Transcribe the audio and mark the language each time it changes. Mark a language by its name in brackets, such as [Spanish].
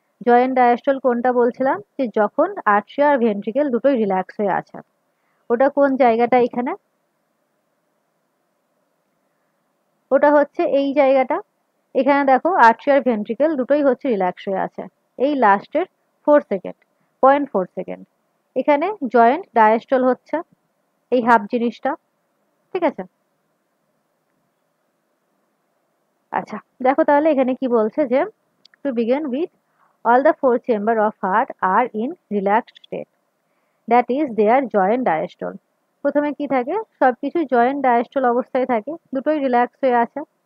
[Bangla] Joint diastole কোনটা বলছিলাম, যে যখন আট্রিয়া আর ভেন্ট্রিকেল দুটোই রিল্যাক্স হয়ে আছে, ওটা কোন জায়গাটা, এখানে ওটা হচ্ছে এই জায়গাটা। এখানে দেখো আট্রিয়া আর ভেন্ট্রিকেল দুটোই হচ্ছে রিল্যাক্স হয়ে আছে, এই লাস্টের 4 সেকেন্ড, 0.4 সেকেন্ড, এখানে জয়েন্ট ডায়াস্টল হচ্ছে, এই হাফ জিনিসটা। ঠিক আছে, আচ্ছা দেখো তাহলে এখানে কি বলছে, যে [English] To begin with all the four chamber of heart are in relaxed state, that is their joint diastole। [Bangla] প্রথমে কি থাকে, সবকিছু জয়েন্ট ডায়াস্টল অবস্থায় থাকে, দুটোই রিল্যাক্স হয়ে আছে।